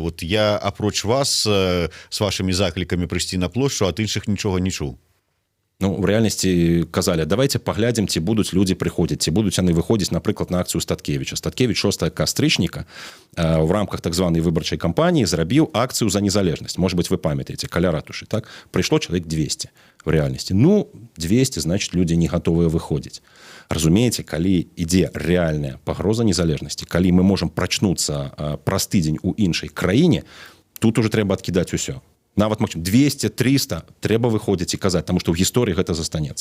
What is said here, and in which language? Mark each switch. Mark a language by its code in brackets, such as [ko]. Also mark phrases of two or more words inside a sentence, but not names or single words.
[be] Вот я апроч вас з вашымі заклікамі прыйсці на плошчу, ад іншых нічога не чуў. Ну, в рэальнасці казалі, давайте паглядзім, ці будуць людзі прыходзіць, ці будуць яны выходзіць, напрыклад, на акцыю Статкевіча. Статкевіч 6 кастрычніка в рамках так званай выбарчай кампаніі зрабіў акцыю за незалежнасць. [ru] Может быть, [be] вы памятаеце, каля ратушы, так? Прыйшло чалавек 200 в рэальнасці. Ну, 200, значит, людзі не гатовыя выходзіць. Разумееце, калі ідзе рэальная пагроза незалежнасці, калі мы можам прачнуцца праз тыдзень у іншай краіне, тут уже трэба адкідаць усё. Нават 200, 300 трэба выходзіць і казаць, таму што ў гісторыі гэта застанецца.